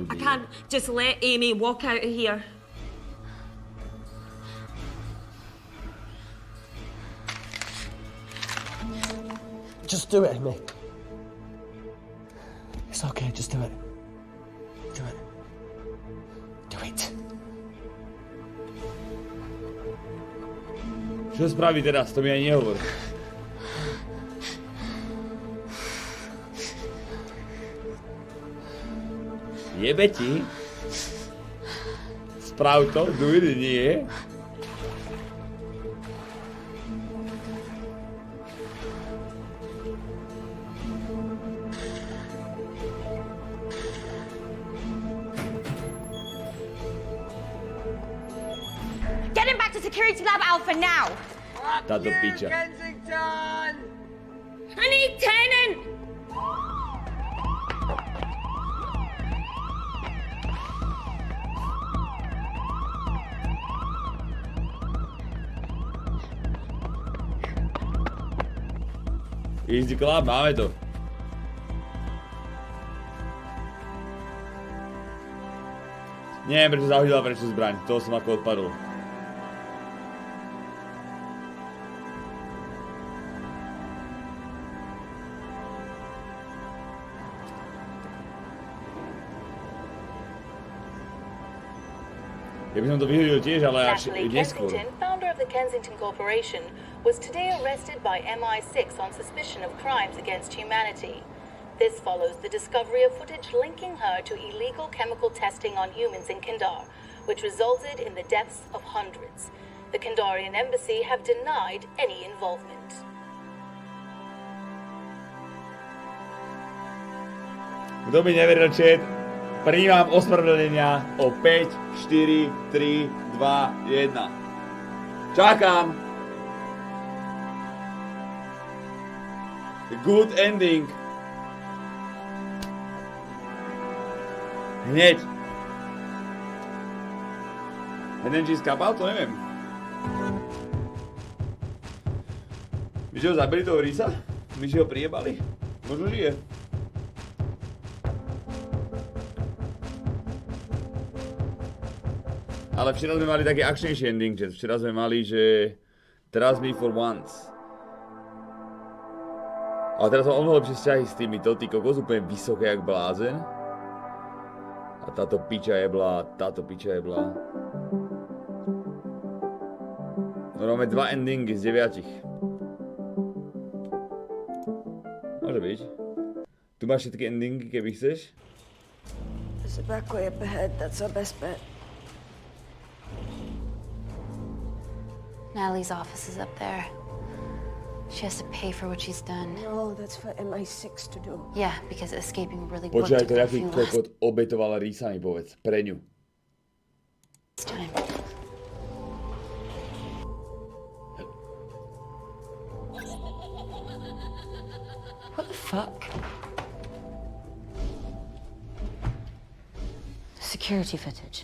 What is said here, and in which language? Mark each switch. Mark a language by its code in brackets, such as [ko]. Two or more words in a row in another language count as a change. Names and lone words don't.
[en] I can't just let Amy walk out of here. Just do it, Amy. It's okay, just do it. Do it. Do it. [sk] Čo spraví teraz? To mi ani nehovor. Jebe ti? Sprav to? [en] Do it, [sk] nie? [en] Get him back to Security Lab Alpha now! [sk] Táto piča. [en] Kensington! I need Tennant! Easy club, [sk] máme to. Neviem, prečo zahodila prečo zbraň. Toho som ako odpadol. Ja by som to vyhodil tiež, ale až neskôr. [en] Kensington, founder of the Kensington Corporation, was today arrested by MI6 on suspicion of crimes against humanity. This follows the discovery of footage linking her to illegal chemical testing on humans in Kandar, which resulted in the deaths of hundreds. The Kandarian embassy have denied any involvement. [sk] Kto by neveril, chat, prijímam ospravedlnenia o 5, 4, 3, 2, 1. Čakám. [en] Good ending. [sk] Hneď. Jeden či skapal, to neviem. My, že ho zabili toho Risa? My, že ho priebali? Možno žije. Ale včera sme mali taký akčnejší ending, že včera sme mali, že [en] Trust me for once. [sk] Ale teraz mám mnoho lepšie vzťahy s týmito, ty kokos úplne vysoké jak blázen. A táto piča jebla. No máme 2 endingy z 9. Môže byť. Tu máš všetky endingy, keby chceš. [en] There's a back way up ahead, that's our best bet. Natalie's office is up there. She has to pay for what she's done. No, that's for MI6 to do. Yeah, because escaping really [sk] Počkaj, [en] worked to a [sk] jaký [en] few last [sk] kokot obetoval Risa, mi povedz. Pre ňu. [en] time. What the fuck? Security footage.